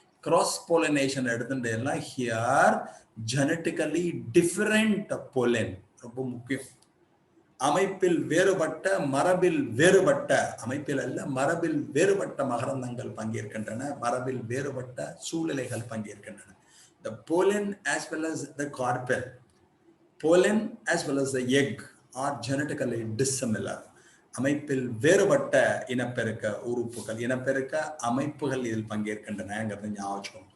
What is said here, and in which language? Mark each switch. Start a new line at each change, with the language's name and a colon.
English: cross pollination
Tamil: எடுத்துட்டேன்னா
English: here genetically different pollen
Tamil: ரொம்ப முக்கியம். அமைப்பில் வேறுபட்ட, மரபில் வேறுபட்ட, அமைப்பில் அல்ல மரபில் வேறுபட்ட மகரந்தங்கள் பங்கேற்கின்றன, மரபில் வேறுபட்ட சூழ்நிலைகள் பங்கேற்கின்றன.
English: The pollen as well as the carpel pollen as well as the egg are genetically dissimilar.
Tamil: அமைப்பில் வேறுபட்ட இனப்பெருக்க உறுப்புகள் இனப்பெருக்க அமைப்புகள் இதில் பங்கேற்கின்றனங்கிறத ஞாபகம்.